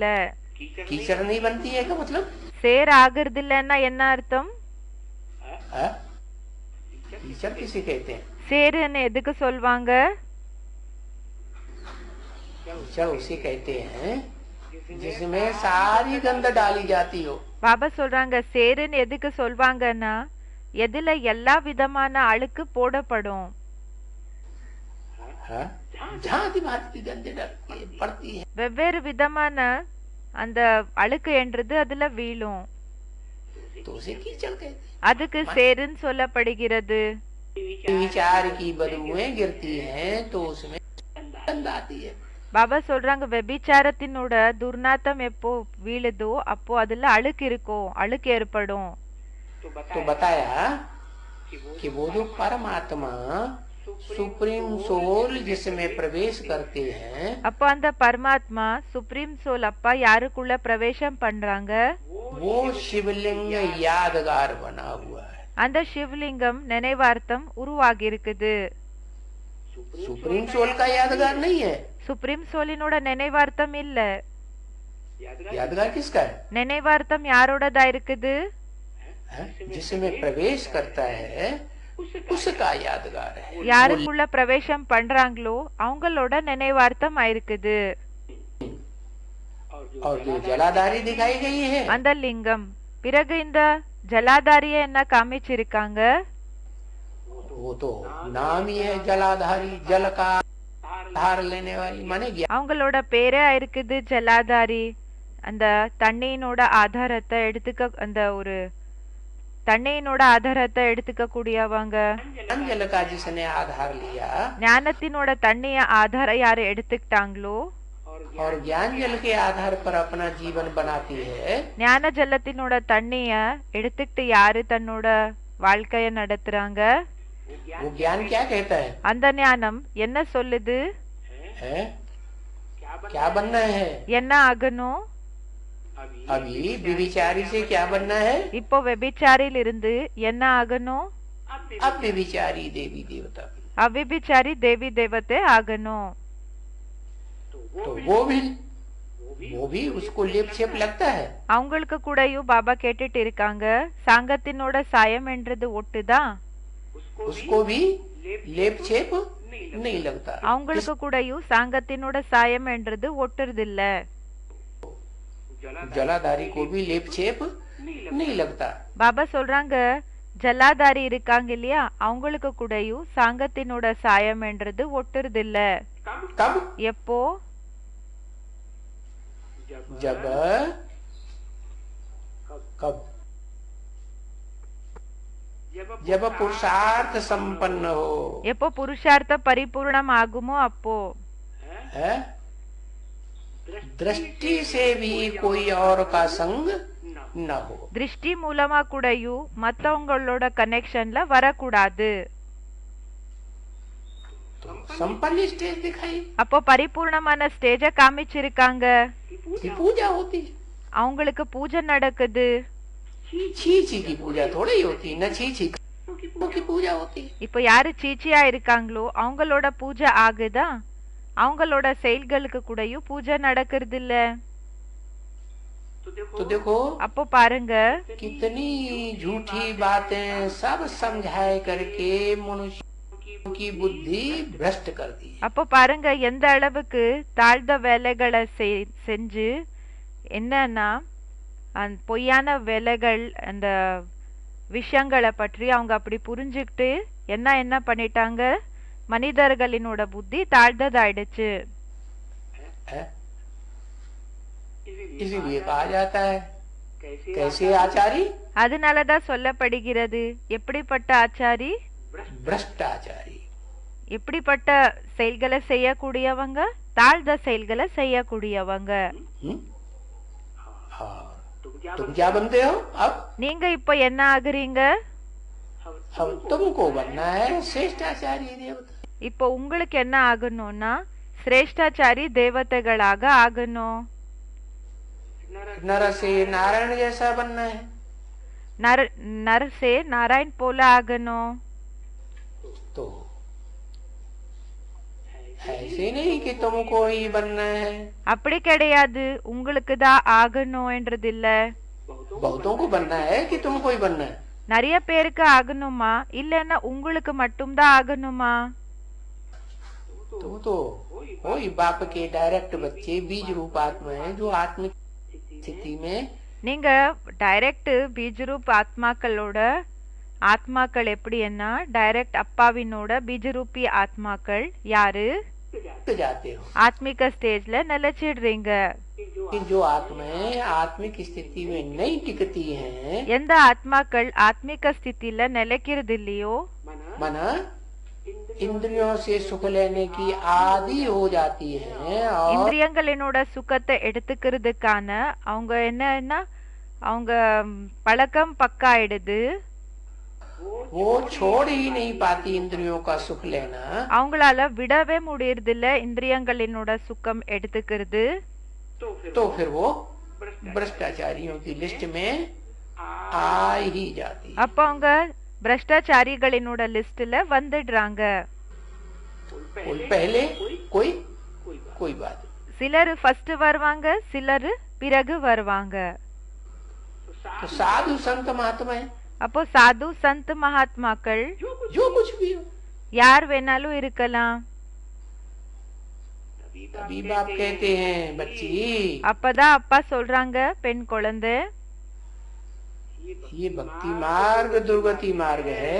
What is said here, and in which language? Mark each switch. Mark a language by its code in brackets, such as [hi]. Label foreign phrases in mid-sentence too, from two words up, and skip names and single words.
[hi] कीचड़ नहीं बनती है का मतलब? [ta] சேர் ஆகிறது இல்லன்னா என்ன அர்த்தம்? [hi] कीचड़ किसे कहते हैं? [ta] சேருன்னு எதுக்கு சொல்வாங்க? [hi] कीचड़ उसे कहते हैं जिसमें सारी गंद डाली जाती हो। [ta] பாபா சொல்றாங்க சேருன்னு எதுக்கு சொல்வாங்கன்னா எதுல எல்லா விதமான அழுக்கு போடப்படும். [hi] झांति भांति गंद पड़ती है। [ta] வெவ்வேறு விதமான அந்த அழுக்கு என்றது அதுல வீழும். [hi] तो उसे कीचड़ कहते हैं। [ta] அதுக்கு சேருன்னு சொல்லப்படுகிறது. [hi] विचार की बदबूएं गिरती हैं तो उसमें गंध आती है। [ta] பாபா சொல்றாங்க வெபிச்சாரத்தினோட துர்நாத்தம் எப்போ வீழுதோ அப்போ அதுல அழுக்கு இருக்கும், அழுக்கு ஏற்படும். [hi] तो बताया कि वो जो परमात्मा [en] supreme soul [hi] जिसमें प्रवेश करते हैं, [ta] அப்போ அந்த பரமாத்மா [en] supreme soul [ta] அப்பா யாருக்குள்ள பிரவேசம் பண்றாங்க, [hi] वो शिवलिंग यादगार बना हुआ है। [ta] அந்த சிவலிங்கம் நினைவார்த்தம் உருவாகி இருக்குது. [en] supreme soul [hi] का यादगार नहीं है। [en] supreme soulinoda [ta] நினைவார்த்தம் இல்ல. [hi] यादगार किसका है? [ta] நினைவார்த்தம் யாரோடதா இருக்குது? [hi] जिसमें प्रवेश करता है उसका यादगार है। [ta] யாருக்குள்ள பிரவேசம் பண்றாங்களோ அவங்களோட நினைவார்த்தம் ஆயிருக்குது. [hi] और जो जलाधारी दिखाई गई है, [ta] அந்த லிங்கம் பிறகு இந்த ஜலாதாரிய என்ன காமிச்சிருக்காங்க, [hi] वो तो नाम ही है जलाधारी, जल का धार लेने वाली माने [ta] அவங்களோட பேரே இருக்குது ஜலாதாரி. அந்த தண்ணியினோட ஆதாரத்தை எடுத்துக்க, அந்த ஒரு தண்ணியினோட ஆதாரத்தை எடுத்துக்க கூடியவங்க. [hi] जल का जिसने आधार लिया [ta] ஞானத்தினோட தண்ணிய ஆதார யாரு எடுத்துக்கிட்டாங்களோ [hi] और ज्ञान जल के आधार पर अपना जीवन बनाती है, [ta] ஞான ஜலத்தினோட தண்ணிய எடுத்துக்கிட்டு யாரு தன்னோட வாழ்க்கைய நடத்துறாங்க, [hi] वो ज्ञान क्या कहता है? [ta] அந்த ஞானம் என்ன சொல்லுது, [hi] है? क्या बनना है? [ta] என்ன ஆகணும்? [hi] अभी व्यभिचारी से क्या बनना है? [ta] இப்போ வெபிச்சாரில் இருந்து என்ன ஆகணும்? [hi] अब व्यभिचारी देवी देवता। [ta] அவ்விபிச்சாரி தேவி தேவத்தை ஆகணும். [hi] तो वो भी उसको लेप छेप लगता है। [ta] அவங்களுக்கு கூடயும் பாபா கேட்டுட்டு இருக்காங்க, சாங்கத்தினோட சாயம் என்றது ஒட்டுதான், [hi] उसको भी लेप छेप नहीं लगता। [ta] அவங்களுக்கு கூடயும் சாங்கத்தினோட சாயம் என்றது ஒட்டுறது இல்ல. [hi] जलाधारी को भी लेप छेप नहीं लगता। [ta] பாபா சொல்றாங்க ஜலாதாரி இருக்காங்க இல்லையா, அவங்களுக்கு கூடயும் சாங்கத்தினோட சாயம் என்றது ஒட்டுறது இல்ல. [hi] कब? [ta] எப்போ? [hi] जब कब जब पुरुषार्थ संपन्न हो, [ta] எப்போ புருஷார்த்த பரிபூர்ணம் ஆகுமோ அப்போ. [hi] है? दृष्टि से भी कोई और का संग न हो। [ta] திருஷ்டி மூலமா கூடயும் மத்தவங்களோட கனெக்ஷன்ல வரக்கூடாது. [hi] तो संपन्न स्टेज दिखाई, [ta] அப்போ பரிபூர்ணமான ஸ்டேஜ காமிச்சிருக்காங்க. [hi] की पूजा होती, [ta] அவங்களுக்கு பூஜை நடக்குது. [hi] छी छी की पूजा थोड़ी होती, न छी छी की पूजा होती। [ta] இப்போ யாரு சீச்சியா இருக்காங்களோ அவங்களோட பூஜை ஆகுதா, அவங்களோட செயல்களுக்கு கூடயும் பூஜை நடக்கிறது இல்ல. [hi] तो देखो [ta] அப்போ பாருங்க [hi] कितनी झूठी बातें सब समझाए करके मनुष्य की बुद्धि भ्रष्ट कर दी। [ta] அப்போ பாருங்க எந்த அளவுக்கு தாழ்ந்த வேலைகளை செஞ்சு என்னன்னா அந்த பொய்யான வேலைகள், அந்த விஷயங்களை பற்றி அவங்க அப்படி புரிஞ்சுக்கிட்டு என்ன பண்ணிட்டாங்க, மனிதர்களினோட புத்தி தாழ்ந்ததாயிடுச்சு. [hi] इसीलिए कहा जाता है कैसे आचारी, [ta] அதனாலதான் சொல்லப்படுகிறது எப்படிப்பட்ட ஆச்சாரி, [hi] भ्रष्टाचारी। [ta] எப்படிப்பட்ட செயல்களை செய்யக்கூடியவங்க, தாழ்ந்த செயல்களை செய்யக்கூடியவங்க. [hi] हाँ, तुम क्या बनते हो अब? [ta] நீங்க இப்போ என்ன ஆகுறீங்க? [hi] अब तुमको बनना है श्रेष्ठाचारी देवता। [ta] இப்போ உங்களுக்கு என்ன ஆகணும்னா சிரேஷ்டாச்சாரி தேவதைகளாக ஆகணும். [hi] नर से नारायण जैसा बनना है। नर से नारायण [ta] போல ஆகணும். [hi] तो ऐसे नहीं कि तुमको ही बनना है, [ta] அப்படி கிடையாது, உங்களுக்கு தான் ஆகணும் என்றது இல்ல. [hi] बहुतों को बनना है कि तुमको ही बनना है? [ta] நிறைய பேருக்கு ஆகணுமா இல்லன்னா உங்களுக்கு மட்டும்தான் ஆகணுமா? [hi] तुम तो वही बाप के डायरेक्ट बच्चे बीज रूप आत्मा है जो आत्मिक स्थिति में, [ta] நீங்க டைரக்ட் பீஜரூப் ஆத்மாக்களோட ஆத்மாக்கள் எப்படின்னா டைரக்ட் அப்பாவினோட பீஜரூபி ஆத்மாக்கள் யாரு [hi] जाते हो। [ta] ஆத்மிக ஸ்டேஜ்ல நிலைச்சிடுறீங்க. [hi] कि जो आत्माएं आत्मिक स्थिति में नहीं टिकती हैं, [ta] எந்த ஆத்மாக்கள் ஆத்மிக ஸ்திதியில நிலைக்கிறது இல்லையோ [hi] माना इंद्रियों से सुख लेने की आदी हो जाती हैं और [ta] இந்திரியங்களினோட சுகத்தை எடுத்துக்கிறதுக்கான அவங்க என்னன்னா அவங்க பழக்கம் பக்காயிடுது. [hi] वो छोड़ ही नहीं पाती इंद्रियों का सुख लेना, [ta] அவங்களால விடவே முடியறது இல்ல இந்திரியங்களினோட சுகம் எடுத்துக்கிறது. [hi] तो फिर वो भ्रष्टाचारियों की लिस्ट में आ ही जाती है. [ta] அப்ப அவங்க பிரஷ்டாச்சாரிகளினோட லிஸ்ட்ல வந்துடுறாங்க. [hi] कोई पहले कोई कोई बात. [ta] சிலர் ஃபர்ஸ்ட் வருவாங்க, சிலர் பிறகு வருவாங்க. [hi] तो साधु संत महात्मा है, [ta] அப்போ சாது சந்த் மகாத்மாக்கள் [hi] जो कुछ भी हो. [ta] யார் வேணாலும் இருக்கலாம். [hi] तभी बाप कहते हैं बच्ची [ta] அப்பதான் அப்பா சொல்றாங்க, பெண் குழந்தை, [hi] ये भक्ति मार्ग दुर्गति मार्ग है.